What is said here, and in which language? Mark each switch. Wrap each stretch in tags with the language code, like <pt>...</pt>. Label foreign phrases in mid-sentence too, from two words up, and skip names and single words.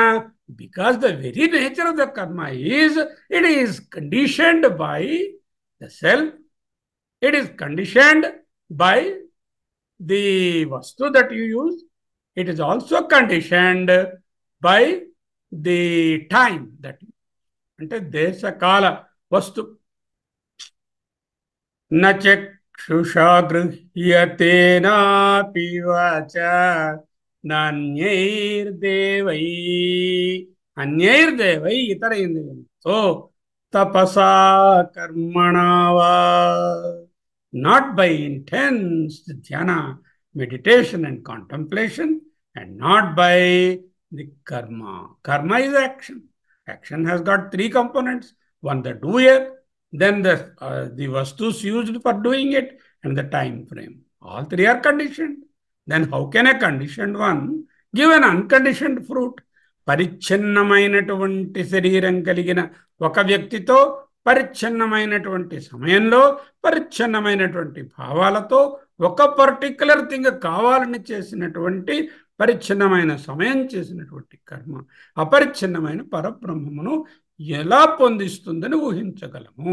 <en>Because the very nature of the karma is, it is conditioned by the self, it is conditioned by the vastu that you use, it is also conditioned by the time that you,</en> <sa>ante देश काल वस्तु. न चक्षुषा गृह्यते नापि वाचा नान्यैर्देवै, अन्यैर्देवै</sa> <te>ఇతర ఇంద్రియంతో</te> <sa>तपसा कर्मणा वा,</sa> <en>not by intense dhyana, meditation and contemplation, and not by the karma. Karma is action. Action has got three components. One, the doer, then the vastus used for doing it, and the time frame. All three are conditioned. Then how can a conditioned one give an unconditioned fruit?</en> <te>పరిచ్ఛిన్నమైనటువంటి శరీరం కలిగిన ఒక వ్యక్తితో పరిచ్ఛిన్నమైనటువంటి సమయంలో పరిచ్ఛిన్నమైనటువంటి భావాలతో ఒక</te> <en>particular thing</en> <te>కావాలని చేసినటువంటి పరిచ్ఛిన్నమైన సమయం చేసినటువంటి కర్మ అపరిచ్ఛిన్నమైన పరబ్రహ్మమును ఎలా పొందిస్తుందని ఊహించగలము?</te>